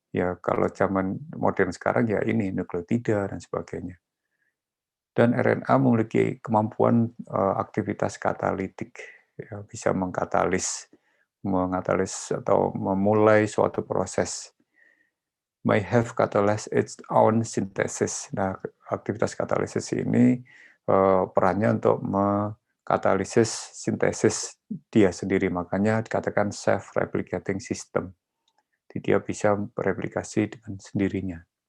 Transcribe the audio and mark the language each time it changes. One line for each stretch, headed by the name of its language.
Indonesian: Ya kalau zaman modern sekarang ya ini nukleotida dan sebagainya. Dan RNA memiliki kemampuan aktivitas katalitik, ya, bisa mengatalis atau memulai suatu proses.
English: May have catalyzed its own synthesis.
Indonesian: Nah, aktivitas katalisis ini perannya untuk mengkatalisis sintesis dia sendiri, makanya dikatakan self-replicating system. Jadi dia bisa bereplikasi dengan sendirinya.